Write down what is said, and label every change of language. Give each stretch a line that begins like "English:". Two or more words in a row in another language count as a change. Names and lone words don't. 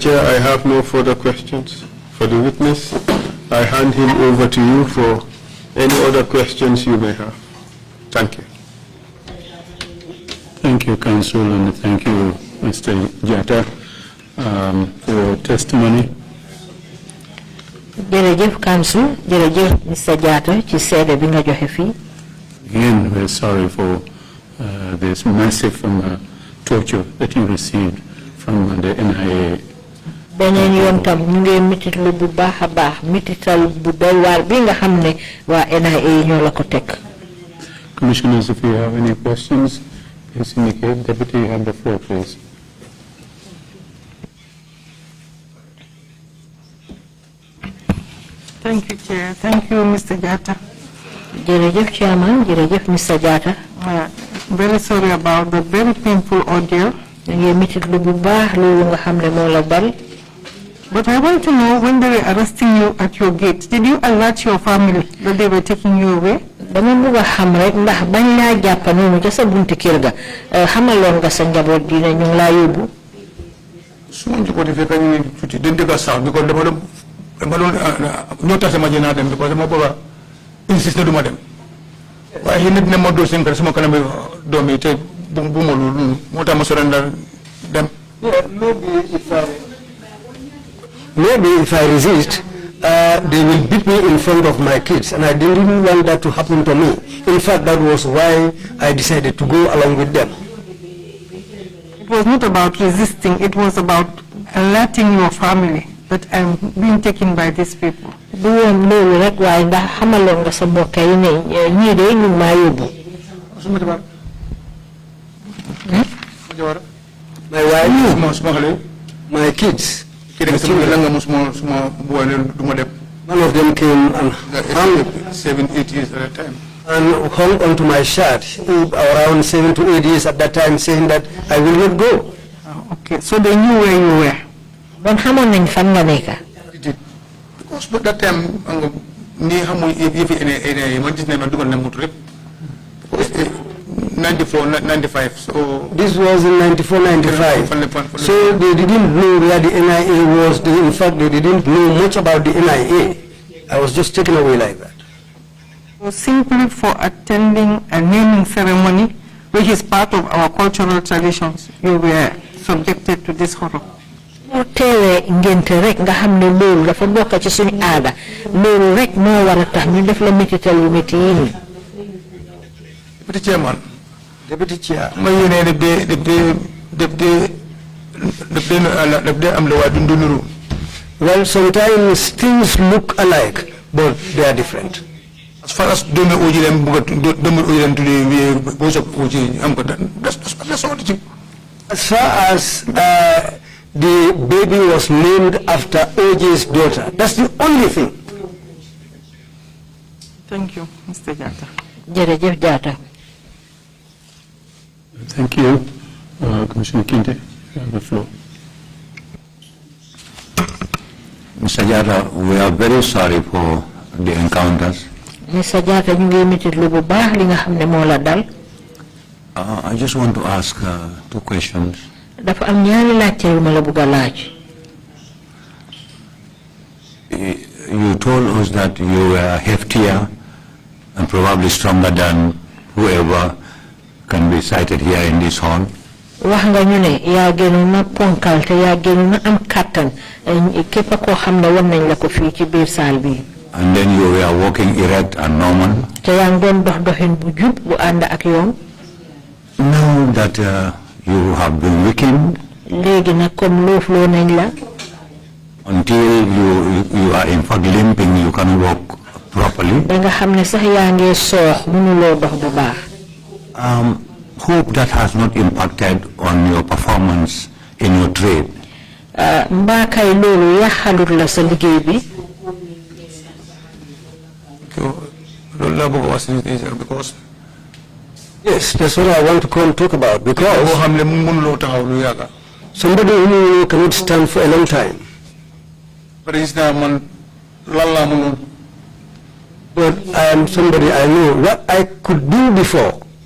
English: Chair, I have no further questions for the witness. I hand him over to you for any other questions you may have. Thank you. Thank you, Counsel, and thank you, Mr. Jatta, for your testimony.
Wolof: Jërëjëf Counsel, jërëjëf Mr. Jatta ci seede bi nga joxe fii.
English: Again, we're sorry for this massive torture that you received from the NIA.
Wolof: Beneen yoon tam ñu ngi mititlu bu baax a baax mitital bu doy waar bi nga xam ne waa NIA ñoo la ko teg.
English: Commissioners, if you have any questions, please indicate. Deputy, you have the floor, please. Thank you, Chair. Thank you, Mr. Jatta.
Wolof: Jërëjëf Chairman, jërëjëf Mr. Jatta.
English: Very sorry about the very painful ordeal.
Wolof: Ñu ngi mititlu bu baax loolu nga xam ne moo la dal.
English: But I want to know, when they were arresting you at your gate, did you alert your family that they were taking you away?
Wolof: Dama bëgg a xam rek ndax bañ laa jàpp noonu ca sa buntu kër ga xamaloon nga sa njaboot dina ñu ngi laa yóbbu. Su ma njaboot fekk ñu ngi tuuti dañ dégg sax bi ko dama doon ñoo tax sama jënaa dem because dama bëgg a insisté du ma dem waaye xëy na dina ma dóor seen kër sama kanam doom yi te bu ma loolu moo tax ma sorandal dem.
English: Maybe if I resist, they will beat me in front of my kids, and I didn't want that to happen to me. In fact, that was why I decided to go along with them. It was not about resisting, it was about alerting your family that I'm being taken by these people.
Wolof: Du woon loolu rek waaye ndax xamaloon nga sa mbokk yi ne ñii de ñu maa yóbbu.
English: My wife,
Wolof: suma xale
English: my kids. One of them came and hung 7-8 years at a time. And hung onto my shirt around 7 to 8 years at that time, saying that I will not go. Okay, so they knew where you were. Bon xamoon nañ fan nga nekk. Because at that time,
Wolof: ni xamu yëfi ene man gis nañ ma dugal na moto rek.
English: 94, 95. So this was in 94, 95. So they didn't know where the NIA was. In fact, they didn't know much about the NIA. I was just taken away like that. So simply for attending a naming ceremony, which is part of our cultural traditions, you were subjected to this horror.
Wolof: Moo teewee ngénte rek nga xam ne loolu dafa bokk ci suñu aada loolu rek moo war a tax ñu def la métital yu métti yi nii.
English: Deputy Chairman. Deputy Chair.
Wolof: Ma yéene am la waa dundu nuru.
English: Well, sometimes things look alike, but they are different. As far as
Wolof: doomi oji dem doomi oji dem tudde bo so oji am ko
English: that's all it. As far as the baby was named after OJ's daughter, that's the only thing. Thank you, Mr. Jatta.
Wolof: Jërëjëf Jatta.
English: Thank you. Commissioner Kinte, you have the floor. Mr. Jatta, we are very sorry for the encounters. Mr.
Wolof: Jatta, ñu ngi mititlu bu baax li nga xam ne moo la dal.
English: I just want to ask 2 questions.
Wolof: Dafa am ñaari laajte yu ma la bëgg a laaj.
English: You told us that you were heftier and and probably stronger than whoever can be cited here in this hall.
Wolof: wax nga ñu ne yaa gënoon na ponkal te yaa gënoon na am kattan képp koo xam ne wan nañ la ko fii ci biir saal bi.
English: And then you were walking erect and normal.
Wolof: te yaa ngi doon dox doxin bu jub bu ànd ak yoon.
English: Now that you have been weakened,
Wolof: léegi nag comme loofloo nañ la.
English: until you are in fact limping, you can walk properly.
Wolof: ba nga xam ne sax yaa ngi soox mënuloo dox bu baax.
English: Hope that has not impacted on your performance in your trade.
Wolof: mbaa kay loolu yaxalut la sa liggéey bi.
English: because Yes, that's what I want to come talk about, because somebody who cannot stand for a long time. But I am somebody, I know what I could do before.